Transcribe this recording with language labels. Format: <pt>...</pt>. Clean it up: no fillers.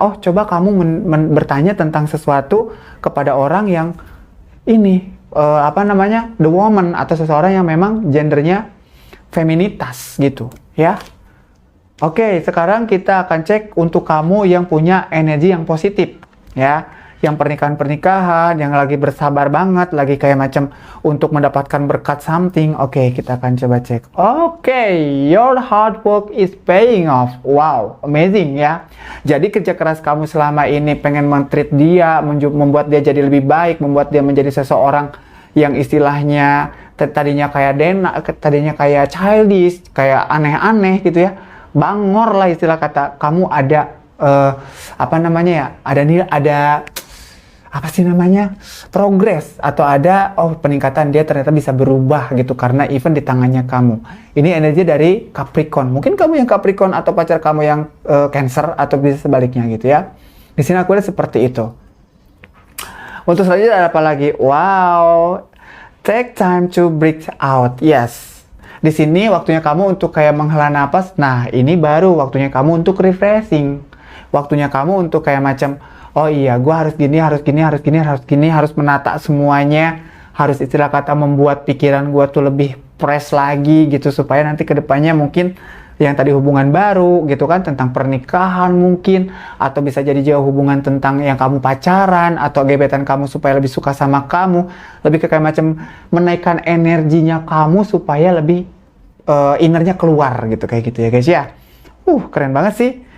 <id>Oh, coba kamu bertanya tentang sesuatu kepada orang yang ini the woman, atau seseorang yang memang gendernya feminitas gitu ya. Oke, sekarang kita akan cek untuk kamu yang punya energi yang positif ya, yang pernikahan, yang lagi bersabar banget, lagi kayak macam untuk mendapatkan berkat something. Oke, kita akan coba cek.</id> <en>Oke, your hard work is paying off. Wow, amazing ya.</en> <id>Jadi kerja keras kamu selama ini pengen men-treat dia, membuat dia jadi lebih baik, membuat dia menjadi seseorang yang istilahnya tadinya kayak childish, kayak aneh-aneh gitu ya. bangor lah istilah kata, kamu ada apa namanya ya, ada apa sih namanya, progres, atau ada peningkatan, dia ternyata bisa berubah gitu karena event di tangannya kamu. Ini energi dari Capricorn. Mungkin kamu yang Capricorn atau pacar kamu yang Cancer, atau bisa sebaliknya gitu ya. Di sini aku lihat seperti itu. Untuk selanjutnya ada apa lagi?</id> <en>Wow, take time to breathe out. Yes.</en> <id>Di sini waktunya kamu untuk kayak menghela napas. Nah, ini baru waktunya kamu untuk refreshing. Waktunya kamu untuk kayak macam, oh iya, gue harus gini, harus gini, harus gini, harus gini, harus menata semuanya, harus istilah kata membuat pikiran gue tuh lebih fresh lagi gitu, supaya nanti kedepannya mungkin yang tadi hubungan baru gitu kan, tentang pernikahan mungkin, atau bisa jadi jauh hubungan tentang yang kamu pacaran, atau gebetan kamu supaya lebih suka sama kamu, lebih ke kayak macam menaikkan energinya kamu supaya lebih innernya keluar gitu, kayak gitu ya guys ya. Keren banget sih.</id>